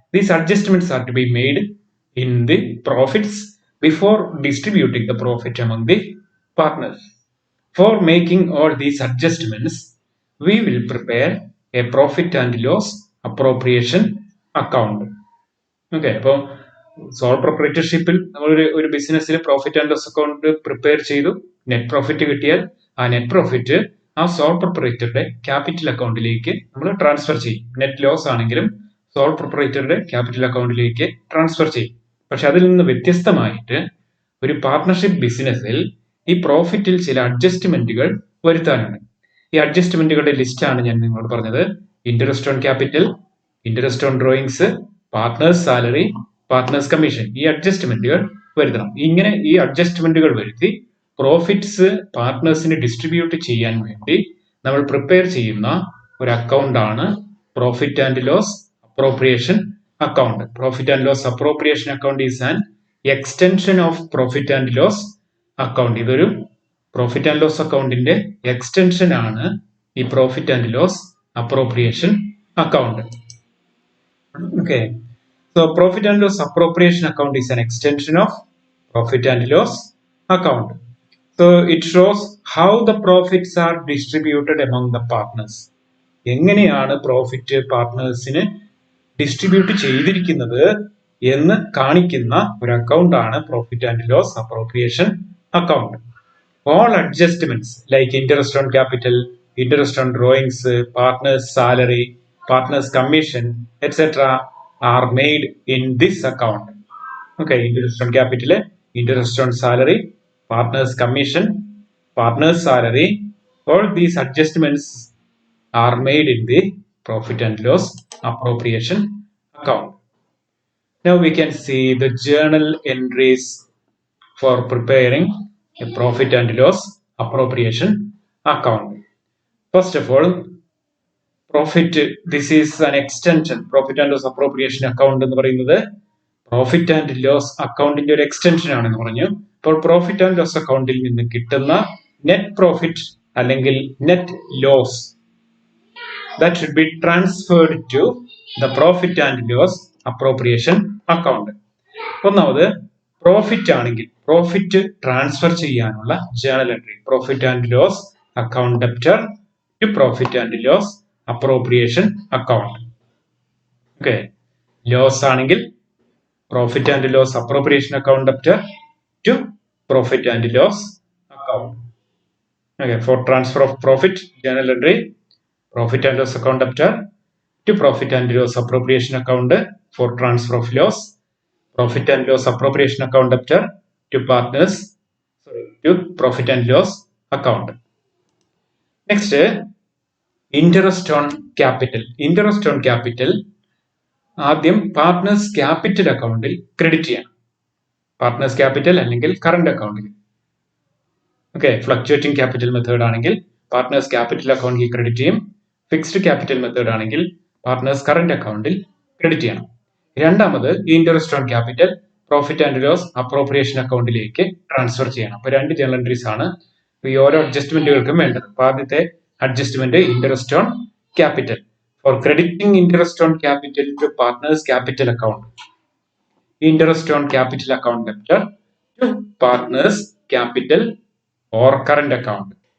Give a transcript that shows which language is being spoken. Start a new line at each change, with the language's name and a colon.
English: These adjustments are to be made in the profits before distributing the profit among the partners. For making all these adjustments, we will prepare a profit and loss appropriation account.
Malayalam: Okay, അപ്പോൾ soul പ്രൊപ്പറേറ്റർഷിപ്പിൽ നമ്മൾ ഒരു ബിസിനസ്സിൽ profit and loss account prepare ചെയ്തു. Net profit കിട്ടിയാൽ ആ net profit ആ soul പ്രൊപ്പറേറ്ററുടെ capital അക്കൗണ്ടിലേക്ക് നമ്മൾ ട്രാൻസ്ഫർ ചെയ്യും. നെറ്റ് ലോസ് ആണെങ്കിലും സോൾ പ്രൊപ്പറേറ്ററുടെ ക്യാപിറ്റൽ അക്കൗണ്ടിലേക്ക് ട്രാൻസ്ഫർ ചെയ്യും. പക്ഷെ അതിൽ നിന്ന് വ്യത്യസ്തമായിട്ട് ഒരു പാർട്ണർഷിപ്പ് ബിസിനസ്സിൽ ഈ പ്രോഫിറ്റിൽ ചില അഡ്ജസ്റ്റ്മെന്റുകൾ വരുത്താനുണ്ട്. ഈ അഡ്ജസ്റ്റ്മെന്റുകളുടെ ലിസ്റ്റാണ് ഞാൻ നിങ്ങളോട് പറഞ്ഞത്. Interest on capital, interest on drawings, partners salary, partners commission. ഈ അഡ്ജസ്റ്റ്മെന്റുകൾ വരുത്തണം. ഇങ്ങനെ ഈ അഡ്ജസ്റ്റ്മെന്റുകൾ വരുത്തി പ്രോഫിറ്റ്സ് പാർട്ട്നേഴ്സിന് ഡിസ്ട്രിബ്യൂട്ട് ചെയ്യാൻ വേണ്ടി നമ്മൾ പ്രിപ്പയർ ചെയ്യുന്ന ഒരു അക്കൗണ്ടാണ് profit and loss appropriation account.
English: Profit and loss appropriation account is an extension of profit and loss account.
Malayalam: ഇതൊരു പ്രോഫിറ്റ് ആൻഡ് ലോസ് അക്കൗണ്ടിന്റെ എക്സ്റ്റൻഷൻ ആണ് ഈ profit and loss appropriation account.
English: Okay, so profit and loss appropriation account is an extension of profit and loss account. So it shows how the profits are distributed among the partners.
Malayalam: എങ്ങനെയാണ് profit പാർട്ട്നേഴ്സിന് distribute ചെയ്തിരിക്കുന്നത് എന്ന് കാണിക്കുന്ന ഒരു account ആണ് profit and loss appropriation account.
English: All adjustments like interest on capital, interest on drawings, partner's salary, partner's commission, etc. are made in this account. Okay, interest on capital, interest on salary, partner's commission, partner's salary, all these adjustments are made in the profit and loss appropriation account. Now we can see the journal entries for preparing a profit and loss appropriation account. First of all, profit, this is an extension.
Malayalam: Profit and loss appropriation account എന്ന് പറയുന്നത് profit and loss അക്കൗണ്ടിന്റെ ഒരു extension ആണെന്ന് പറഞ്ഞു. അപ്പോൾ profit and loss അക്കൗണ്ടിൽ നിന്ന് കിട്ടുന്ന നെറ്റ് പ്രോഫിറ്റ് അല്ലെങ്കിൽ net loss
English: that should be transferred to the profit and loss appropriation account.
Malayalam: ഒന്നാമത് പ്രോഫിറ്റ് ആണെങ്കിൽ പ്രോഫിറ്റ് ട്രാൻസ്ഫർ ചെയ്യാനുള്ള journal entry, profit and loss account debtor to profit and loss appropriation account. Okay, loss ആണെങ്കിൽ
English: profit and loss appropriation account debtor to profit and loss account. Okay, for transfer of profit, journal entry, profit and loss account debtor to profit and loss appropriation account for transfer of loss, profit and loss appropriation account debtor to partners, to profit and loss account. Next, interest on capital.
Malayalam: Interest on capital ആദ്യം partners capital അക്കൗണ്ടിൽ credit ചെയ്യണം. Partners capital അല്ലെങ്കിൽ current അക്കൗണ്ടിൽ. Okay, fluctuating capital method ആണെങ്കിൽ partners capital അക്കൗണ്ടിൽ credit ചെയ്യും. Fixed capital method ആണെങ്കിൽ partners current അക്കൗണ്ടിൽ ക്രെഡിറ്റ് ചെയ്യണം. രണ്ടാമത് interest on capital profit and loss appropriation അക്കൗണ്ടിലേക്ക് ട്രാൻസ്ഫർ ചെയ്യണം. അപ്പൊ രണ്ട് ജേണൽ എൻട്രീസ് ആണ് ഈ ഓരോ അഡ്ജസ്റ്റ്മെന്റുകൾക്കും വേണ്ടത്. അപ്പൊ ആദ്യത്തെ adjustment
English: Interest on capital for crediting interest on capital to partners capital account, interest on capital account debtor to partners capital or current account.